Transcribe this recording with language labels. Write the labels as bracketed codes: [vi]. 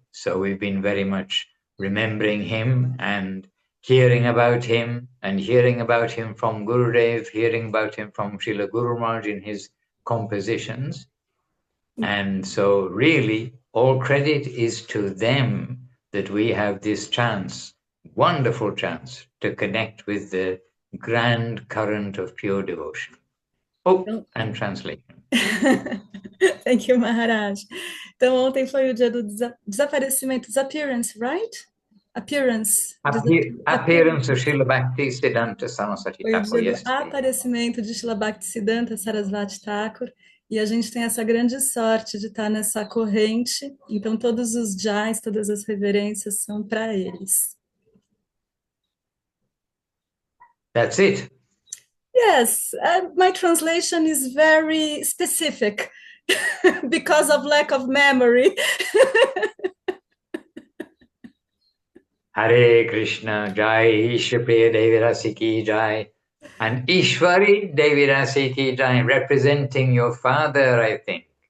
[en] So we've been very much remembering him and hearing about him from Gurudev, hearing about him from Srila Guru Maharaj in his compositions. And so really all credit is to them that we have this chance, wonderful chance, to connect with the grand current of pure devotion. Oh, and translation. Thank you, Maharaj. [pt] Então, ontem foi o dia do desaparecimento, [en] disappearance, right? Appearance. Appearance of Srila Bhakti Siddhanta Saraswati Thakur. [pt] Foi o dia do aparecimento de Srila Bhakti Siddhanta Sarasvati Thakur, e a gente tem essa grande sorte de estar nessa corrente, então todos os jais, todas as reverências são para eles. [en] That's it. Yes, my translation is very specific because of lack of memory. Hare Krishna, Jai Ishpriya Devi Rasi ki Jai, and Ishwari Devi Rasi ki Jai, representing your father, I think.